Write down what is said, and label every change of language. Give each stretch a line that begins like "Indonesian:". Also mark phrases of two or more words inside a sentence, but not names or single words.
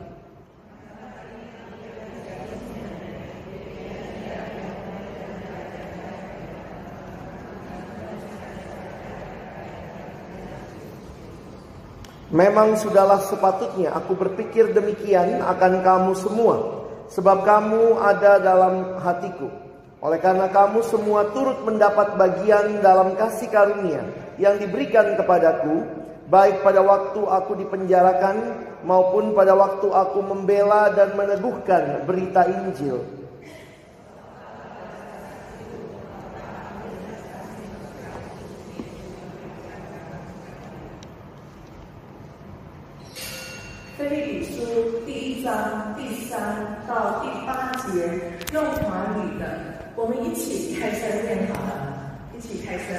Indonesian: Memang sudahlah sepatutnya aku berpikir demikian akan kamu semua, sebab kamu ada dalam hatiku. Oleh karena kamu semua turut mendapat bagian dalam kasih karunia yang diberikan kepadaku, baik pada waktu aku dipenjarakan maupun pada waktu aku membela dan meneguhkan berita Injil.
Chinese: 腓立比书第1章第3到第8节，用华语的，我们一起开声念好了，一起开声。